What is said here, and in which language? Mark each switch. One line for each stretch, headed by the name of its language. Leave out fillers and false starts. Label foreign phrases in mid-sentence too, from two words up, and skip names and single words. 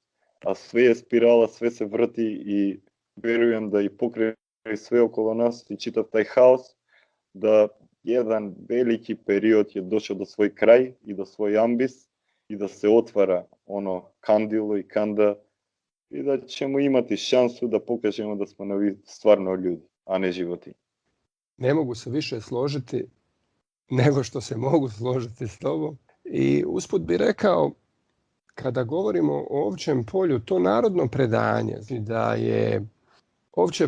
Macedonian: А све е спирала, све се врти, и верувам да и покрај све около нас и читав тај хаос, да еден велики период е дошол до свој крај и до свој амбис, и да се отвара оно кандило и канда
Serbian: i da ćemo imati šansu da pokažemo da smo stvarno ljudi, a ne životinje. Ne mogu se više složiti nego što se mogu složiti s tobom. I usput bi rekao, kada govorimo o ovčjem polju, to narodno predanje, da je ovčje